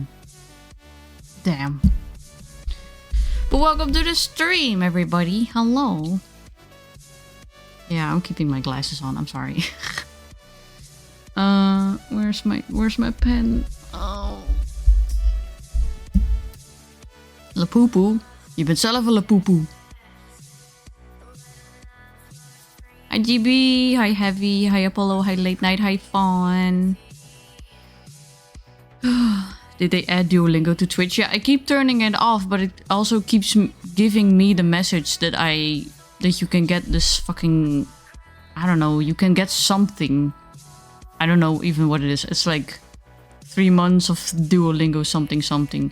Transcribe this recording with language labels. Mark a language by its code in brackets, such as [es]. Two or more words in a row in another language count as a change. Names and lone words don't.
[en] Damn. But welcome to the stream, everybody. Hello. Yeah, I'm keeping my glasses on. I'm sorry. Where's my pen? Oh. Lapoopoo. [nl] Je bent zelf een lapoopoo. [en] Hi GB, hi Heavy, hi Apollo, hi Late Night, hi Fawn. Did they add Duolingo to Twitch? Yeah, I keep turning it off, but it also keeps giving me the message that you can get this fucking, I don't know, you can get something. I don't know even what it is. It's like 3 months of Duolingo something something.